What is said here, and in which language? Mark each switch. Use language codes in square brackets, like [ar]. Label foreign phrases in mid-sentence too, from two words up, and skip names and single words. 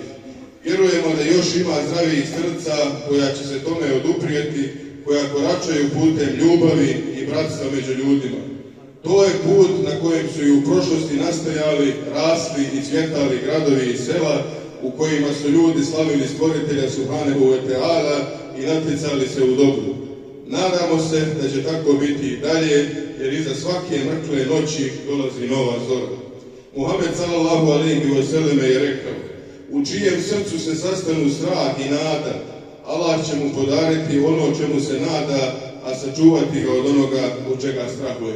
[bs] Vjerujemo da još ima zdravijih srca koja će se tome oduprijeti, koja koračaju putem ljubavi i bratstva među ljudima. To je put na kojem su i u prošlosti nastajali, rasli i cvjetali gradovi i sela u kojima su ljudi slavili stvoritelja [ar] سبحانه وتعالى [bs] i natjecali se u dobru. Nadamo se da će tako biti i dalje, jer iza svake mrtve noći dolazi nova zora. Muhammed [ar] صلى الله عليه وسلم [bs] je rekao: u čijem srcu se sastanu strah i nada, Allah će mu podariti ono čemu se nada, a sačuvati ga od onoga od čega strahuje.